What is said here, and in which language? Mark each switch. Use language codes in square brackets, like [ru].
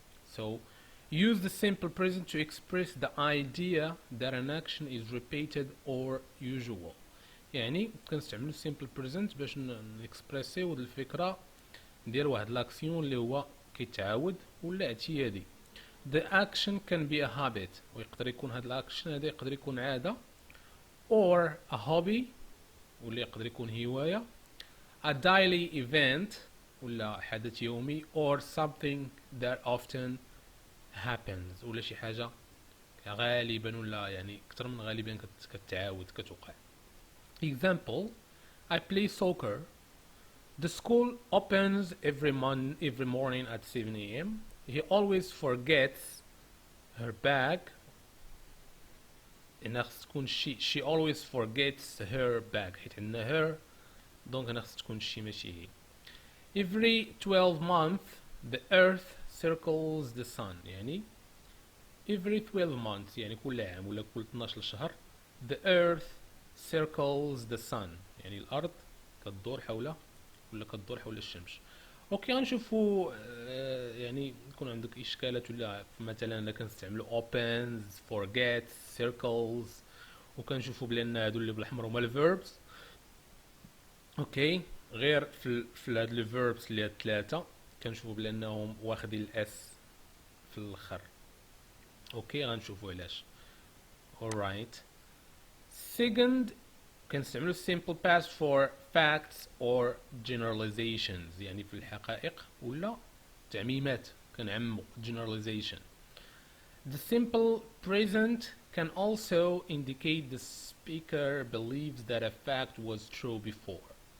[en] So use the simple present to express the idea that an action is repeated or usual. [ar] يعني كنستعملو simple present باش نكسبريسيو الفكرة ندير واحد لاكسيون اللي هو كيتعاود ولا اعتيادي. [en] The action can be a habit، [ar] ويقدر يكون هاد الاكشن هذا يقدر يكون عادة [en] or a hobby [ar] ولا يقدر يكون هواية [en] a daily event [ar] ولا حدث يومي [en] or something that often happens [ar] ولا شي حاجة غالبا ولا يعني أكثر من غالبا كتعاود كتوقع. [en] Example: I play soccer. The school opens every morning at 7 a.m. He always forgets her bag. [ar] هنا خص تكون [en] she always forgets her bag [ar] حيت عندنا her دونك هنا خص تكون شي ماشي هي. [en] Every 12 months the earth circles the sun، [ar] يعني [en] every 12 months [ar] يعني كل عام ولا كل 12 شهر [en] the earth circles the sun، [ar] يعني الأرض كتدور حوله ولا كتدور حول الشمس. اوكي غنشوفوا يعني يكون عندك اشكالات ولا مثلا انا كنستعملوا opens forgets circles وكنشوفوا بلان هادو اللي بالاحمر هما الفيربس. اوكي غير في هاد الفيربس اللي هاد الثلاثه كنشوفوا بانهم واخدين الاس في الاخر. اوكي غنشوفوا علاش. [en] alright. [ar] second كنستعملوا simple past [en] for facts or generalizations، [ar] يعني في الحقائق ولا تعميمات كنعمو generalization. [en] The simple present can also indicate the speaker believes that a fact was true before.